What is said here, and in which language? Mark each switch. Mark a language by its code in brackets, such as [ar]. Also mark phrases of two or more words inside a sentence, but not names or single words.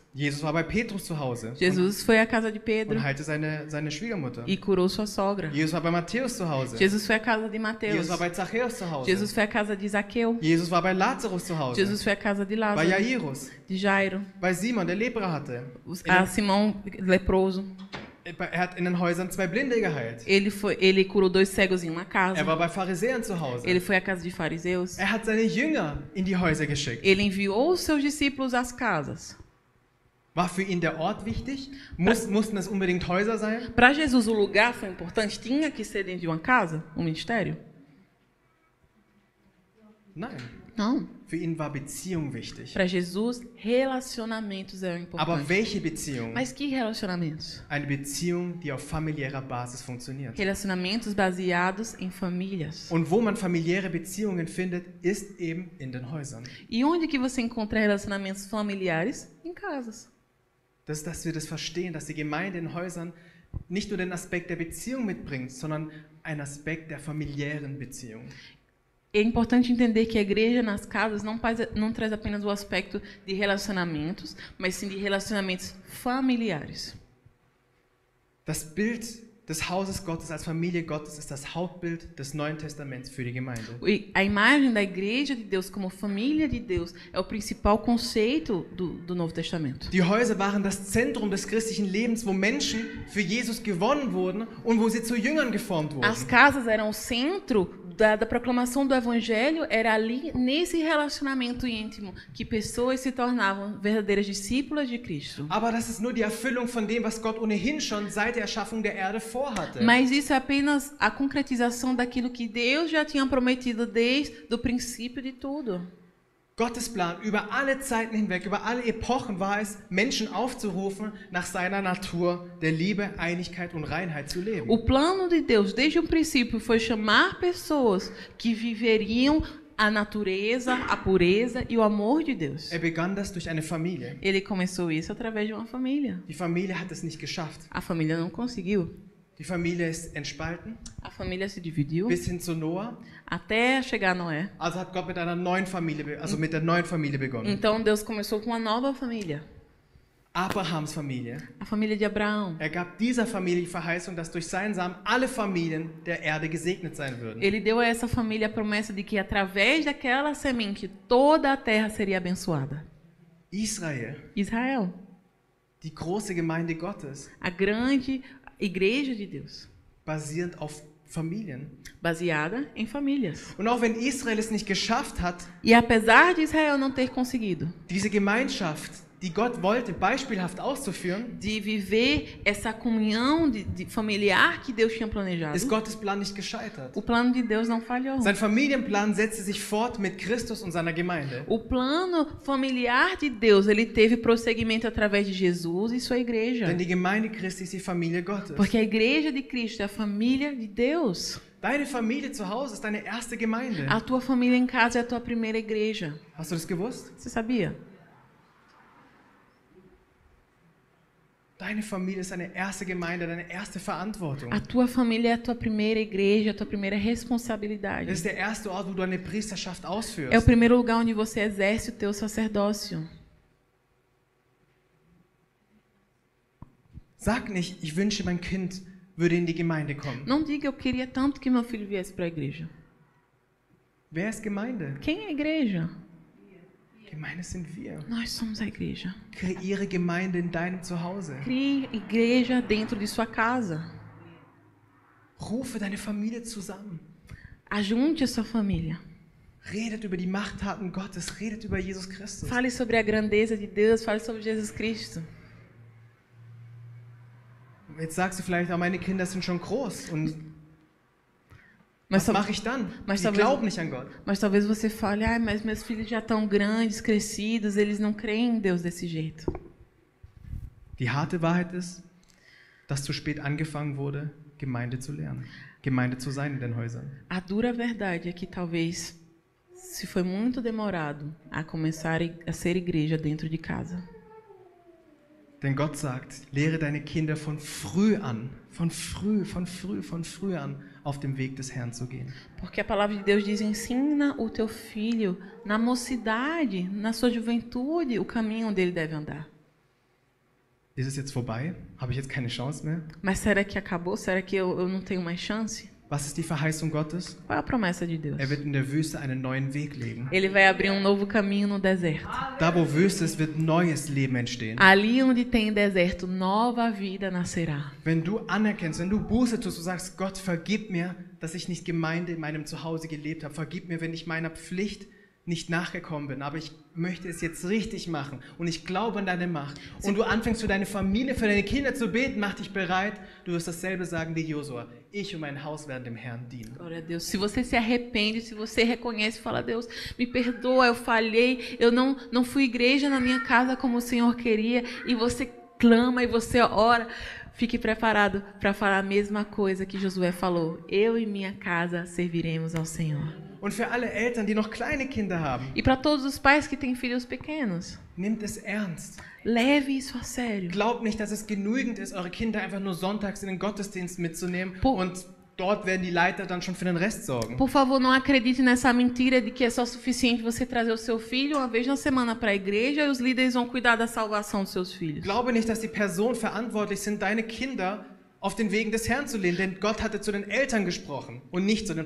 [de] Jesus war bei Petrus zu Hause [pt] Jesus foi à casa de Pedro [de] und heilte seine Schwiegermutter. [pt] e curou sua sogra. [de] Jesus war bei Matthäus zu Hause. [pt] Jesus foi à casa de Mateus. [de] Jesus war bei Zachäus zu Hause. [pt] Jesus foi à casa de Zaqueu. [de] Jesus war bei Lazarus zu Hause. [pt] Jesus foi à casa de [de] Bei [pt] Lázaro, [de] Jairus. [pt] de Jairo, [de] Bei Simon, der Lepra hatte. [pt] a Simão leproso. [de] Er hat in den Häusern zwei Blinde geheilt. [pt] Ele curou 2 cegos em uma casa. [de] Er war bei Pharisäern zu Hause. [pt] Ele foi à casa de fariseus. [de] Er hat seine Jünger in die Häuser geschickt. [pt] Ele enviou os seus discípulos às casas. [de] War für ihn der Ort wichtig? Mussten es unbedingt Häuser sein? [pt] Para Jesus, o lugar foi importante? Tinha que ser dentro de uma casa? Um ministério? [de] Nein. [pt] Não. [de] Für ihn war Beziehung wichtig. [pt] Para Jesus, relacionamentos eram [de] Aber [pt] importantes. [de] welche Beziehung? [pt] Mas que relacionamentos? [de] Eine Beziehung, die auf familiärer Basis funktioniert. [pt] Relacionamentos baseados em famílias. [de] Und wo man familiäre Beziehungen findet, ist eben in den Häusern. [pt] E onde que você encontra relacionamentos familiares? Em casas. [de] Dass wir das verstehen, dass die Gemeinde in Häusern nicht nur den Aspekt der Beziehung mitbringt, sondern einen Aspekt der familiären Beziehung. [pt] É importante entender que a igreja nas casas não traz apenas o aspecto de relacionamentos, mas sim de relacionamentos familiares. [de] Das Bild des Hauses Gottes als Familie Gottes ist das Hauptbild des Neuen Testaments für die Gemeinde. [pt] A imagem da igreja de Deus como família de Deus é o principal conceito do Novo Testamento. [de] Die Häuser waren das Zentrum des christlichen Lebens, wo Menschen für Jesus gewonnen wurden und wo sie zu Jüngern geformt wurden. [pt] As casas eram o centro da proclamação do evangelho, era ali nesse relacionamento íntimo que pessoas se tornavam verdadeiras discípulas de Cristo. [de] Aber das ist nur die Erfüllung von dem, was Gott ohnehin schon seit der Erschaffung der Erde vorhatte. [pt] Mas isso é apenas a concretização daquilo que Deus já tinha prometido desde o princípio de tudo. [de] Gottes Plan über alle Zeiten hinweg, über alle Epochen war es, Menschen aufzurufen, nach seiner Natur der Liebe, Einigkeit und Reinheit zu leben. [pt] O plano de Deus desde o princípio foi chamar pessoas que viveriam a natureza, a pureza e o amor de Deus. [de] Begann das durch eine Familie. [pt] Ele começou isso através de uma família. [de] Die Familie hat es nicht geschafft. [pt] A família não conseguiu. [de] Die Familie ist entspalten. [pt] A família se dividiu. [de] Bis hin zu Noah. [pt] Até chegar a Noé. [de] Also hat Gott mit einer neuen Familie, also mit der neuen Familie begonnen. [pt] Então Deus começou com uma nova família. [de] Abrahams Familie. [pt] A família de Abraão. [de] Gab dieser Familie die Verheißung, dass durch seinen Samen alle Familien der Erde gesegnet sein würden. [pt] Ele deu a essa família a promessa de que através daquela semente toda a terra seria abençoada. [de] Israel. Die große Gemeinde Gottes. [pt] A grande igreja de Deus. [de] Basierend auf Familien. [pt] Baseada em famílias. [de] Und auch wenn Israel es nicht geschafft hat, [pt] e apesar de Israel não ter conseguido, [de] diese Gemeinschaft, die Gott wollte, beispielhaft auszuführen, [pt] de viver essa comunhão de familiar que Deus tinha planejado, [de] ist Gottes Plan nicht gescheitert. [pt] O plano de Deus não falhou. [de] Sein Familienplan setzte sich fort mit Christus und seiner Gemeinde. [pt] O plano familiar de Deus, ele teve prosseguimento através de Jesus e sua igreja. [de] Denn die Gemeinde Christi ist die Familie Gottes. [pt] Porque a igreja de Cristo é a família de Deus. [de] Deine Familie zu Hause ist deine erste Gemeinde. [pt] A tua família em casa é a tua primeira igreja. [de] Hast du das gewusst? [pt] Você sabia? [de] Deine Familie ist deine erste Gemeinde, deine erste Verantwortung. [pt] A tua família é a tua primeira igreja, a tua primeira responsabilidade. [de] Das ist der erste Ort, wo du eine Priesterschaft ausführst. [pt] É o primeiro lugar onde você exerce o teu sacerdócio. [de] Sag nicht, ich wünsche, mein Kind würde in die Gemeinde kommen. [pt] Não diga, eu queria tanto que meu filho viesse para a igreja. [de] Wer ist Gemeinde? [pt] Quem é a igreja? [de] Gemeinde sind wir. [pt] Nós somos a igreja. [de] Kreiere Gemeinde in deinem Zuhause. [pt] Crie igreja dentro de sua casa. [de] Rufe deine Familie zusammen. [pt] Ajunte a sua família. [de] Redet über die Machttaten Gottes, redet über Jesus Christus. [pt] Fale sobre a grandeza de Deus, fale sobre Jesus Cristo. [de] Jetzt sagst du vielleicht, meine Kinder sind schon groß und [pt] Mas [de] was mache ich dann? Die glauben nicht an Gott. [pt] Mas talvez você fale, mas meus filhos já estão grandes, crescidos, eles não creem em Deus desse jeito. [de] Die harte Wahrheit ist, dass zu spät angefangen wurde, Gemeinde zu lernen, Gemeinde zu sein in den Häusern. [pt] A dura verdade é que talvez se foi muito demorado a começar a ser igreja dentro de casa. [de] Denn Gott sagt, lehre deine Kinder von früh an, von früh an, auf dem Weg des Herrn zu gehen. [pt] Porque a palavra de Deus diz, ensina o teu filho na mocidade, na sua juventude, o caminho onde ele deve andar. [de] Ist es jetzt vorbei? Habe ich jetzt keine Chance mehr? [pt] Mas será que acabou? Será que eu não tenho mais chance? [de] Was ist die Verheißung Gottes? [pt] Qual é a promessa de Deus? [de] Wird in der Wüste einen neuen Weg legen. [pt] Ele vai abrir um novo caminho no deserto. [de] Da wo Wüste ist, wird neues Leben entstehen. [pt] Ali onde tem deserto, nova vida nascerá. [de] Wenn du anerkennst, wenn du Buße tust, du sagst, Gott, vergib mir, dass ich nicht Gemeinde in meinem Zuhause gelebt habe. Vergib mir, wenn ich meiner Pflicht nicht nachgekommen bin, aber ich möchte es jetzt richtig machen und ich glaube an deine Macht. Und du anfängst für deine Familie, für deine Kinder zu beten, mach dich bereit, du wirst dasselbe sagen wie Josua. Ich und mein Haus werden dem Herrn dienen. [pt] Glória a Deus. Se você se arrepende, se você reconhece e fala, Deus, me perdoa, eu falhei, eu não fui igreja na minha casa como o Senhor queria, e você clama e você ora, fique preparado para falar a mesma coisa que Josué falou. Eu e minha casa serviremos ao Senhor. [de] Und für alle Eltern, die noch kleine Kinder haben, [pt] E para todos os pais que têm filhos pequenos, [de] nehmt es ernst. [pt] leve isso a sério. [de] Glaubt nicht, dass es genügend ist, eure Kinder einfach nur sonntags in den Gottesdienst mitzunehmen und dort werden die Leiter dann schon für den Rest sorgen. [pt] Por favor, não acredite nessa mentira de que é só suficiente você trazer o seu filho uma vez na semana para a igreja e os líderes vão cuidar da salvação dos seus filhos. [de] Glaube nicht, dass die Personen verantwortlich sind, deine Kinder auf den Wegen des Herrn zu lehren, denn Gott hatte zu den Eltern gesprochen und nicht zu den